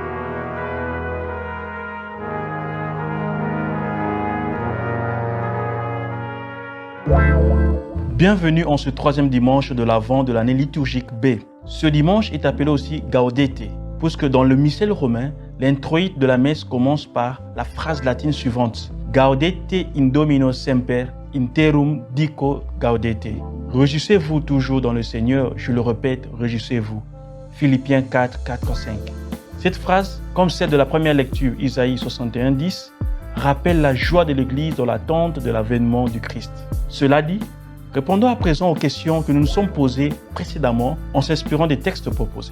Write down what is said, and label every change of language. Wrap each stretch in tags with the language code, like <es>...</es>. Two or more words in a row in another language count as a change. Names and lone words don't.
<fr>Bienvenue en ce troisième dimanche de l'Avent de l'année liturgique B. Ce dimanche est appelé aussi Gaudete, puisque dans le missel romain, l'introïte de la messe commence par la phrase latine suivante:</fr> <la>Gaudete in Domino semper, interum dico gaudete.</la> <fr>Réjouissez-vous toujours dans le Seigneur, je le répète, réjouissez-vous. Philippiens 4, 4, 5. Cette phrase, comme celle de la première lecture, Isaïe 61, 10, rappelle la joie de l'Église dans l'attente de l'avènement du Christ. Cela dit, répondons à présent aux questions que nous nous sommes posées précédemment en s'inspirant des textes proposés.</fr>